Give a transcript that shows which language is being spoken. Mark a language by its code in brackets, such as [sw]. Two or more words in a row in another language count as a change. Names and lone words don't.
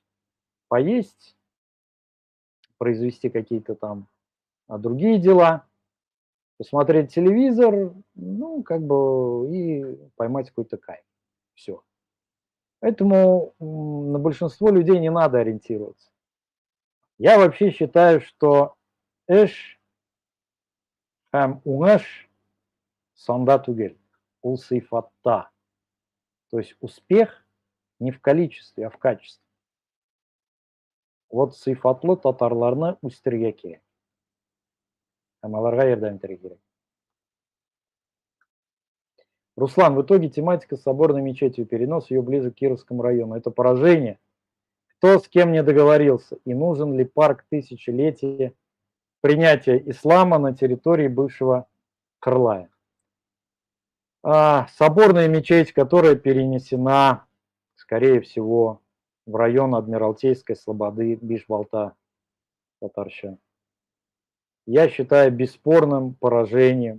[ru] Поесть, произвести какие-то там другие дела, посмотреть телевизор, ну, как бы и поймать какой-то кайф. Все. Поэтому на большинство людей не надо ориентироваться. Я вообще считаю, что [tt] эш хэм уэш санда тугель, ул сыйфатта. [ru] То есть успех не в количестве, а в качестве. [tt] Вот сыйфатлы татарларны үстерергә кирәк. Һәм аларга ярдәм итәргә кирәк. [ru] Руслан, в итоге тематика с соборной мечетью, перенос ее ближе к Кировскому району — это поражение. Кто с кем не договорился? И нужен ли парк тысячелетия принятия ислама на территории бывшего Крылая? Соборная мечеть, которая перенесена, скорее всего, в район Адмиралтейской слободы, Бишбалта, Татарщина, я считаю бесспорным поражением.